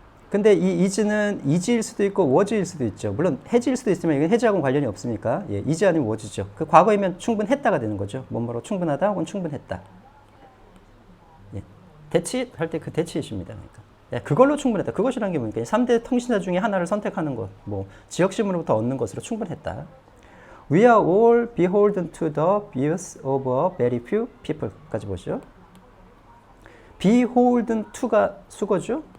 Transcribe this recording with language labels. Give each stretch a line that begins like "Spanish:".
Korean: 근데 이 is는 is일 수도 있고 was일 수도 있죠. 물론 has일 수도 있지만 이건 has하고는 관련이 없으니까 예, is 아니면 was죠. 그 과거이면 충분했다가 되는 거죠. 뭐뭐로 충분하다 혹은 충분했다. 예,
English: that's it
Korean: 할 때 그 that's it입니다. 그러니까. 예, 그걸로 충분했다. 그것이라는 게 뭡니까? 3대 통신사 중에 하나를 선택하는 것. 뭐 지역신문으로부터 얻는 것으로 충분했다.
English: We are all beholden to the views of a very few people
Korean: 까지 보시죠. beholden to가 수거죠.